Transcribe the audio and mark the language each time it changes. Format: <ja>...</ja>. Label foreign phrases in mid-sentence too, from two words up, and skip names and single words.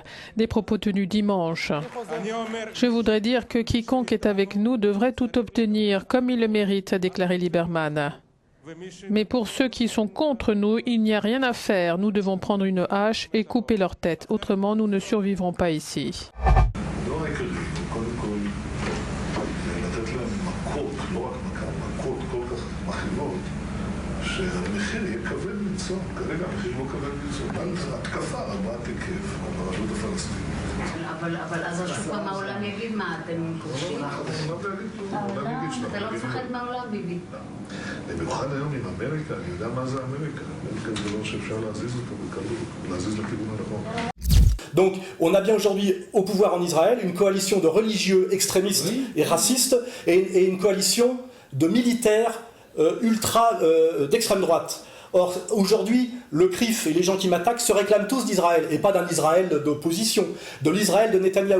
<fr>Des propos tenus dimanche. Je voudrais dire que quiconque est avec nous devrait tout obtenir comme il le mérite, a déclaré Lieberman. Mais pour ceux qui sont contre nous, il n'y a rien à faire. Nous devons prendre une hache et couper leur tête. Autrement, nous ne survivrons pas ici.</fr> <he>אבל אז השוק מהעולם יגיד מה אתם כובשים? אתה לא מפחד מהעולם, ביבי. במיוחד היום עם אמריקה, אני יודע מה זה אמריקה. אמריקה זה דבר שאפשר להזיז אותו בקלות, להזיז לכיוון הנכון.</he> <fr>Donc, on a bien aujourd'hui au pouvoir en Israël une coalition de religieux extrémistes et racistes et une coalition de militaires d'extrême droite. Or, aujourd'hui, le CRIF et les gens qui m'attaquent se réclament tous d'Israël, et pas d'un Israël d'opposition, de l'Israël de Netanyahou.</fr>